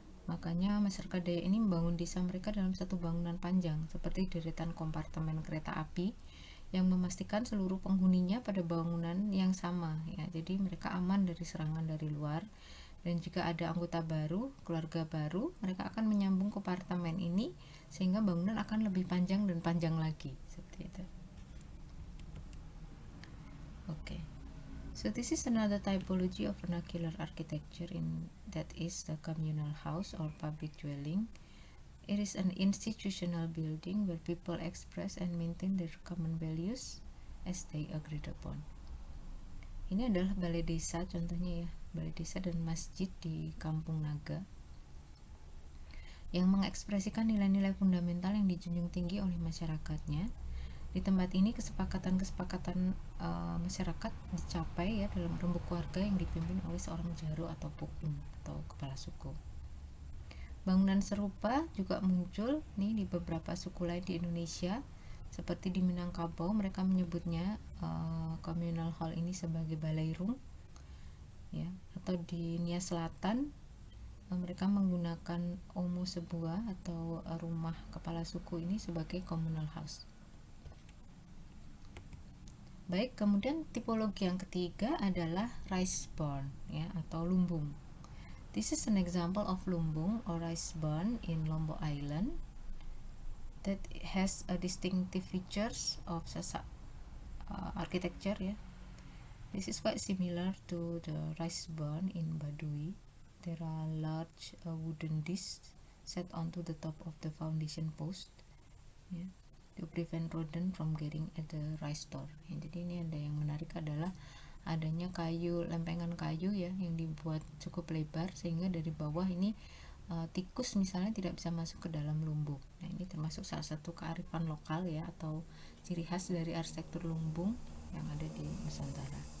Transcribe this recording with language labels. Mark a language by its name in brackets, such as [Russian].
[Indonesian] Makanya masyarakat Dayak ini membangun desa mereka dalam satu bangunan panjang seperti deretan kompartemen kereta api yang memastikan seluruh penghuninya pada bangunan yang sama ya. Jadi mereka aman dari serangan dari luar, dan jika ada anggota baru, keluarga baru, mereka akan menyambung kompartemen ini sehingga bangunan akan lebih panjang dan panjang lagi seperti itu. [English] Okay. So this is another typology of vernacular architecture, that is the communal house or public dwelling. It is an institutional building where people express and maintain their common values as they agreed upon. [Indonesian] Ini adalah balai desa contohnya ya, balai desa dan masjid di Kampung Naga yang mengekspresikan nilai-nilai fundamental yang dijunjung tinggi oleh masyarakatnya. Di tempat ini kesepakatan masyarakat dicapai ya dalam rembuk keluarga yang dipimpin oleh seorang jaro atau pukum atau kepala suku. Bangunan serupa juga muncul nih di beberapa suku lain di Indonesia, seperti di Minangkabau mereka menyebutnya communal hall ini sebagai balairung ya, atau di Nia Selatan mereka menggunakan omu sebuah atau rumah kepala suku ini sebagai communal house. Baik, kemudian tipologi yang ketiga adalah rice barn ya atau lumbung. [English] This is an example of lumbung or rice barn in Lombok Island that has a distinctive features of Sasak architecture ya. This is quite similar to the rice barn in Baduy. There are large wooden discs set onto the top of the foundation post ya, to prevent rodent from getting at the rice store. [Indonesian] Jadi ini ada yang menarik adalah adanya kayu, lempengan kayu ya yang dibuat cukup lebar sehingga dari bawah ini tikus misalnya tidak bisa masuk ke dalam lumbung. Nah ini termasuk salah satu kearifan lokal ya atau ciri khas dari arsitektur lumbung yang ada di Nusantara.